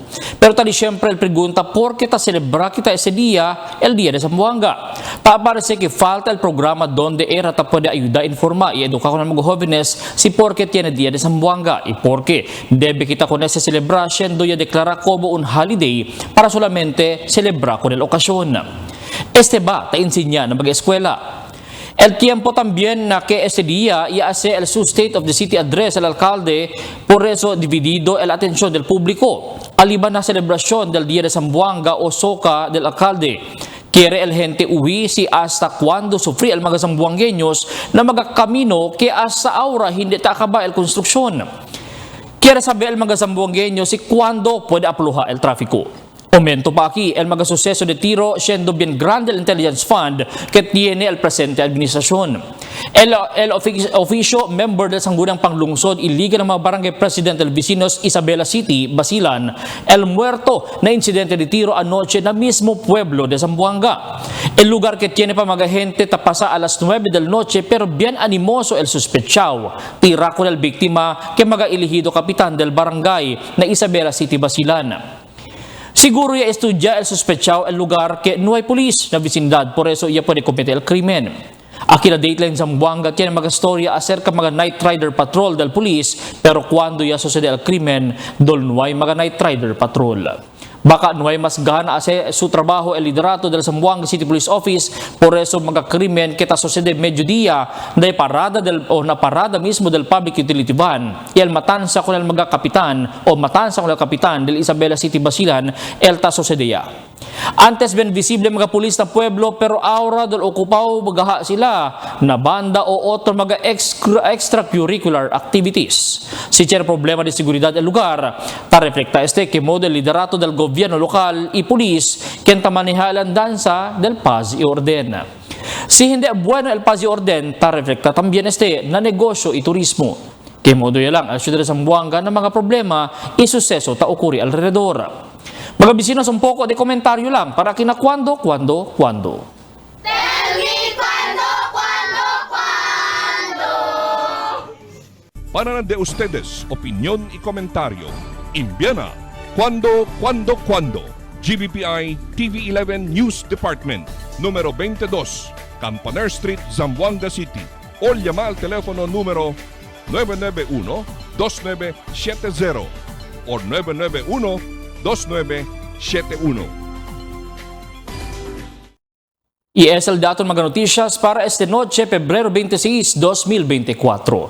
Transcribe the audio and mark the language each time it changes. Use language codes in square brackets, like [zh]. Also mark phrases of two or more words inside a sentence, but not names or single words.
[cbk] Pero tali siyempre el pregunta, ¿por qué ta celebra kita este día, el Día de Zamboanga? Ta parece que falta el programa donde era ta puede ayudar, informar y educar con mga jóvenes si por qué tiene Día de Zamboanga y por qué debe kita con ese celebration do ya declara como un holiday para solamente celebrar con el ocasión. Este va te enseña na mag-eskwela. El tiempo también na que este día y hace el su State of the City address al alcalde, por eso dividido el atención del público. Aliban na celebración del Día de Zamboanga o Soka del alcalde. Quiere el gente uwi si hasta cuando sufrir el mga zamboangueños na magakamino que hasta ahora hindi takaba el construksyon. Quiere saber el mga zamboangueños si cuando puede apluha el tráfico. Aumento pa aquí el mga suceso de tiro siendo bien grande el [en] intelligence fund [cbk] que tiene el presente administración. El oficio member del Sangguniang Panglungsod y Liga ng mga Barangay President del Vecinos Isabela City, Basilan, el muerto na incidente de tiro anoche na mismo pueblo de Zamboanga. El lugar que tiene pa mga gente tapasa a las 9 del noche pero bien animoso el sospechado. Tira con el biktima que mga elegido kapitan del barangay na Isabela City, Basilan. Siguro ya estudia el sospechado el lugar que no hay polis na vecindad, por eso ya puede cometer el crimen. Aquí la dateline Zamboanga tiene mga storya acerca mga [en] night rider patrol [cbk] del polis, pero cuando ya sucede el crimen, dol no hay mga [en] night rider patrol. [cbk] Baka no hay mas gana hacer su trabajo el liderato del Zamboanga City Police Office, por eso mga krimen que ta sucede mediodía na parada mismo del [en] public utility van [cbk] y el matanza con el mga kapitan o matanza con el kapitan del Isabela City Basilan el ta sucedía. Antes ben visible mga pulis na pueblo pero ahora dol okupaw bagaha sila na banda o otro mga [en] extracurricular activities. [cbk] Si tiene problema de seguridad el lugar, ta reflecta que modo el liderato del gobierno local y polis quien ta maneja la danza del paz y orden. Si hindi bueno el paz y orden, ta reflecta también na negosyo y turismo. Que modo ya lang al Ciudad de Zamboanga na mga problema y suceso ta okuri alrededor. Mga bisinos, un poco de komentaryo lang para kina cuando. [en] Tell me [cbk] cuando. Para de ustedes, opinión y comentario. Envíana cuando. GBPI TV11 News Department, número 22, Campaner Street, Zamboanga City. O llama al teléfono número 991-2970 o 991-2971. Y es el dato de mga noticias para esta noche, Febrero 26, 2024.